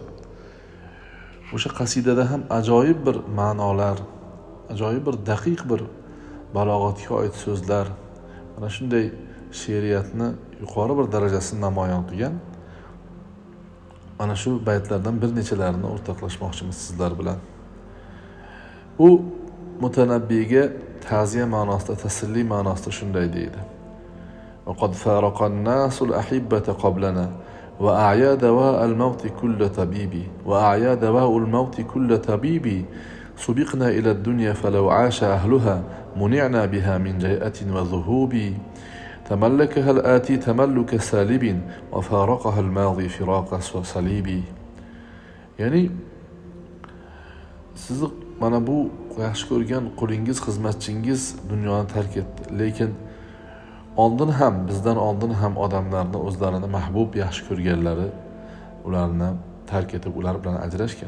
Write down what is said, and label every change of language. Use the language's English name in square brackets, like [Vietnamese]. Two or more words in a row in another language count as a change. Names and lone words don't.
[Uzbek] O'sha qasidada ham ajoyib bir ma'nolar, ajoyib bir daqiq bir balog'atga oid so'zlar, mana shunday she'riyatni yuqori bir darajasini namoyon qilgan. Mana shu baytlardan bir nechalarini o'rtoqlashmoqchimiz sizlar bilan. U Mutanabbiyga ta'ziya ma'nosida, tasalli ma'nosida shunday deydi: [Arabic] وقد فارق الناس الأحبة قبلنا وأعيا دواء الموت كل طبيبي وأعيا دواء الموت كل طبيبي سبقنا إلى الدنيا فلو عاش أهلها منعنا بها من جيئة وذهوب تملكها الآتي تملك سالب وفارقها الماضي فراق صليب. [Uzbek] Yani siz mana bu yaxshi ko'rgan qulingiz, xizmatchingiz dunyoni tark etdi. Lekin oldin ham, bizdan oldin ham odamlarni o'zlarini mahbub yaxshi ko'rganlari ularni tark etib, ular bilan ajrashgan.